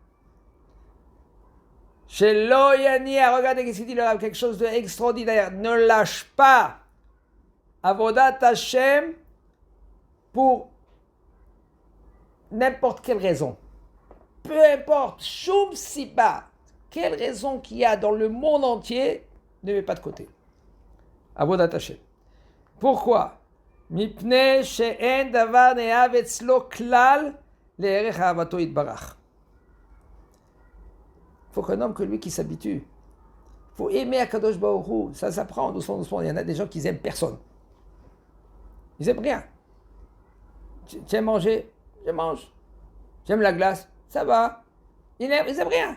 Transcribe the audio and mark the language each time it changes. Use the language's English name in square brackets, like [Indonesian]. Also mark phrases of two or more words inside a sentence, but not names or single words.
[French] Chez Loyania, regardez ce qu'il dit, quelque chose d'extraordinaire. Ne lâche pas [Hebrew] עבודת ה [French] pour n'importe quelle raison. Peu importe, [Hebrew] שום סיבה, [French] quelle raison qu'il y a dans le monde entier, ne mets pas de côté. [Hebrew] עבודת ה. [French] Pourquoi? [Hebrew] מפני שאין דבר נאה אצלו כלל לערך אהבתו יתברך. [French] Il faut qu'un homme que lui qui s'habitue. Il faut aimer [Hebrew] הקדוש ברוך הוא. [French] Ça s'apprend doucement. Il y en a des gens qui n'aiment personne. Ils n'aiment rien. Tu aimes manger? Je mange. J'aime la glace? Ça va. Ils n'aiment rien.